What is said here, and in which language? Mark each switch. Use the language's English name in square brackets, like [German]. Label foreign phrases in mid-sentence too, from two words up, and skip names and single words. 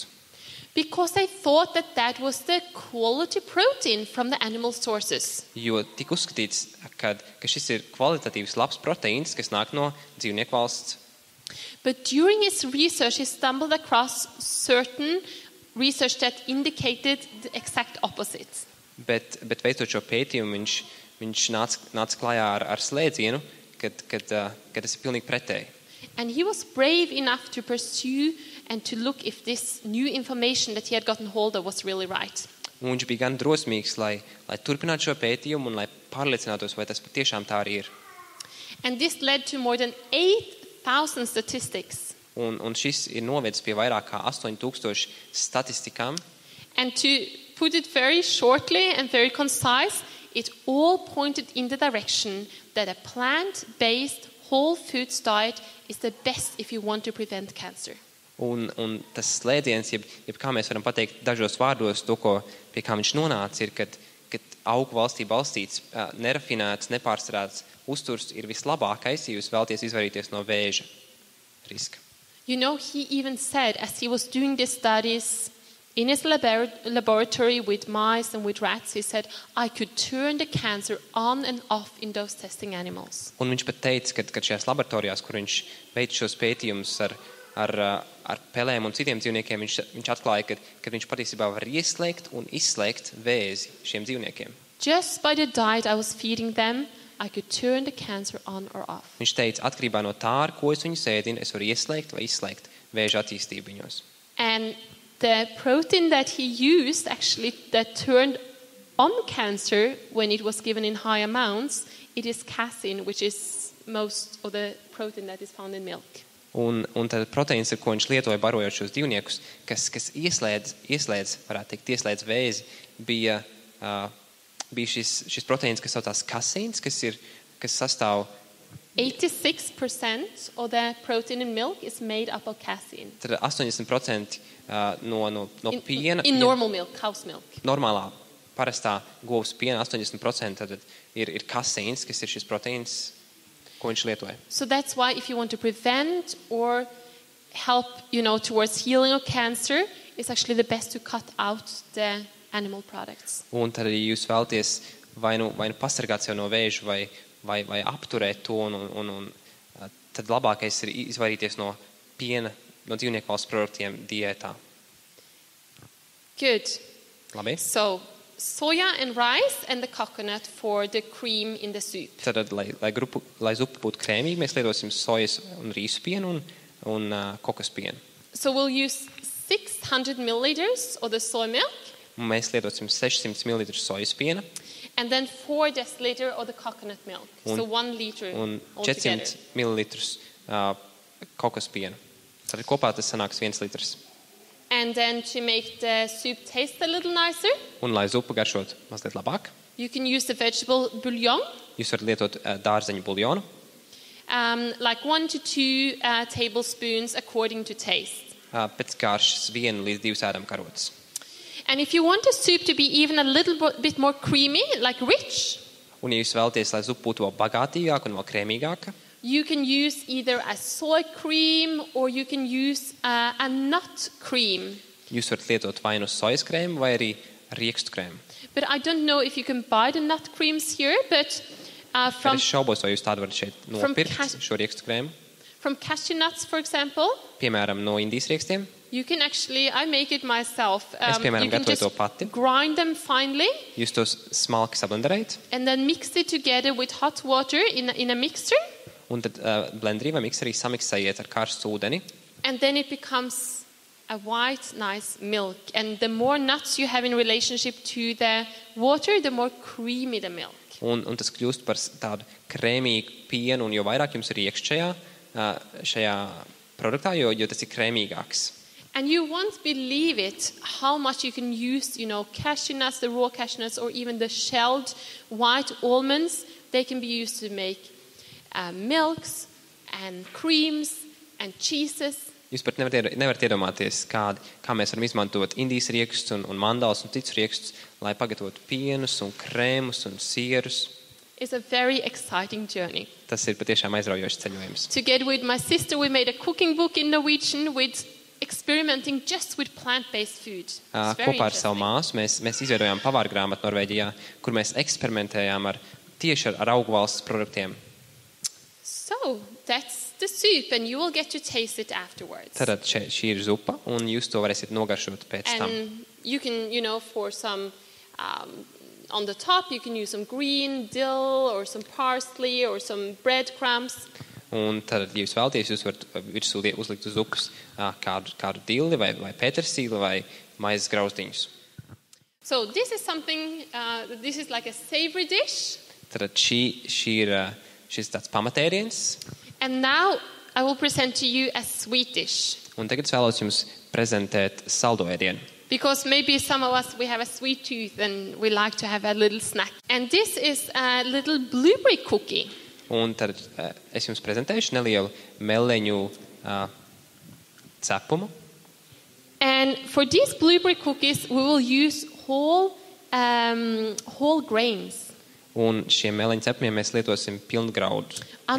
[English] Because they thought that was the quality protein from the animal sources. [Latvian] Jo tika uzskatīts, ka šis ir kvalitatīvs labs proteīns, kas nāk no dzīvnieku valsts. [English] But during his research, he stumbled across certain research that indicated the exact opposite. [Latvian] Bet veicot šo pētījumu, viņš nāca klajā ar slēdzienu, kad tas ir pilnīgi pretēji. [English] And he was brave enough to pursue and to look if this new information that he had gotten hold of was really right. [Latvian] Un viņš bija gan drosmīgs, lai turpinātu šo pētījumu un lai pārliecinātos, vai tas patiešām tā arī ir. [English] And this led to more than 8,000 statistics. [Latvian] Un šis ir novedis pie vairāk kā 8,000 statistikām. [English] And to put it very shortly and very concise, it all pointed in the direction that a plant-based whole foods diet is the best if you want to prevent cancer. [Latvian] Un tas slēdziens, jeb kā mēs varam pateikt dažos vārdos, to, pie kā viņš nonāca, ir, kad augu valstī balstīts, nerafinēts, nepārstarāts uzturs ir vislabākais, ja jūs vēlaties izvairīties no vēža riska. [English] You know, he even said, as he was doing these studies in his laboratory with mice and with rats, he said, I could turn the cancer on and off in those testing animals. [Latvian] Un viņš pat teica, ka šajās laboratorijās, kur viņš veic šos pētījumus ar pelēm un citiem dzīvniekiem, viņš atklāja, ka viņš patiesībā var ieslēgt un izslēgt vēzi šiem dzīvniekiem. [English] Just by the diet I was feeding them, I could turn the cancer on or off. [Latvian] Viņš teica, atkarībā no tā, ar ko es viņu sēdinu, es varu ieslēgt vai izslēgt vēža attīstību viņos. [English] And the protein that he used actually that turned on cancer when it was given in high amounts, it is casein, which is most of the protein that is found in milk. [Latvian] Un tad proteīns, ar ko viņš lietoja barojot šos dzīvniekus, kas varētu teikt, ieslēdz vēzi, bija šis proteīns, kas saucās kaseīns, kas sastāv [English] 86% of the protein in milk is made up of casein. [Latvian] Tad 80% no piena. [English] In normal milk, cow's milk. [Latvian] Normālā, parastā govs piena 80% tad ir kaseīns, kas ir šis proteīns, ko viņš lietoja. [English] So that's why if you want to prevent or help, towards healing of cancer, it's actually the best to cut out the animal products. [Latvian] Un tad, ja jūs vēlaties vai nu pasargāt sev no vēža vai apturēt to, un tad labākais ir izvairīties no piena, no dzīvnieku valsts produktiem diētā. [English] Good. [Latvian] Labi. [English] So, soya and rice and the coconut for the cream in the soup. [Latvian] Tad, lai zupa būtu krēmīga, mēs lietosim sojas un rīsu pienu un un kokospienu. [English] So we'll use 600 milliliters of the soy milk [Latvian] Un mēs lietosim 600 ml sojas piena [English] and then 4 deciliter of the coconut milk. So 1 liter [Latvian] un [English] altogether. [Latvian] 400 ml kokospienu. Tad kopā tas sanāks 1 litrs. [English] And then to make the soup taste a little nicer, [Latvian] Un, lai zupa garšot mazliet labāk, [English] you can use the vegetable bouillon, [Latvian] jūs varat lietot dārzeņu buljonu, [English] like 1 to 2 tablespoons according to taste. [Latvian] pēc garšas 1 līdz 2 ēdamkarotes. [English] And if you want the soup to be even a little bit more creamy, like rich, [Latvian] Un, ja jūs vēlaties, lai zupa būtu vēl bagātīgāka un vēl krēmīgāka, [English] you can use either a soy cream or you can use a nut cream. [Latvian] jūs varat lietot vai nu sojas krēmu vai arī riekstu krēmu. [English] But I don't know if you can buy the nut creams here, but [Latvian] Tad [English] from [Latvian] es šaubos, vai jūs tādu varat šeit nopirkt, šo riekstu krēmu. [English] cashew nuts, for example, [Latvian] Piemēram, no Indijas riekstiem. [English] you can actually, I make it myself. [Latvian] Es, piemēram, [English] You can [Latvian] gatavoju [English] just [Latvian] to pati. [English] grind them finely [Latvian] Jūs tos smalki sablenderējat, [English] and then mix it together with hot water in a mixer, [Latvian] un tad blenderī vai mikserī samiksējiet ar karstu ūdeni. [English] and then it becomes a white, nice milk. And the more nuts you have in relationship to the water, the more creamy the milk. [Latvian] Un tas kļūst par tādu krēmīgu pienu, un jo vairāk jums ir iekšā šajā produktā, jo tas ir krēmīgāks. [English] And you won't believe it, how much you can use, cashew nuts, the raw cashew nuts, or even the shelled white almonds. They can be used to make milks and creams and cheeses. [Latvian] Jūs pat nevarat iedomāties, kā mēs varam izmantot Indijas riekstus un mandālus un citus riekstus, lai pagatavotu pienus un krēmus un sierus. [English] It's a very exciting journey. [Latvian] Tas ir patiešām aizraujošs ceļojums. [English] Together with my sister, we made a cooking book in Norwegian with experimenting just with plant-based food. It's very [Latvian] Kopā ar savu [English] interesting. [Latvian] māsu mēs izveidojām pavāru grāmatu Norvēģijā, kur mēs eksperimentējām tieši ar augu valsts produktiem. [English] So that's the soup, and you will get to taste it afterwards. [Latvian] Tad šī ir zupa, un jūs to varēsiet nogaršot pēc tam. [English] And you can, for some, on the top, you can use some green dill or some parsley or some breadcrumbs. [Latvian] Un tad, ja jūs vēlaties, jūs varat virsū uzlikt uz zupas kādu dilli vai petersīli vai maizes grauzdiņus. [English] So this is something, this is like a savory dish. [Latvian] Tad šis tāds pamatēdiens. [English] And now I will present to you a sweet dish. [Latvian] Un tagad es vēlos jums prezentēt saldo ēdienu. [English] Because maybe some of us, we have a sweet tooth and we like to have a little snack. And this is a little blueberry cookie. [Latvian] Un tad es jums prezentēšu nelielu meleņu cepumu. [English] And for these blueberry cookies, we will use whole grains, [Latvian] Un šiem meleņu cepumiem mēs lietosim pilngraudu produktus,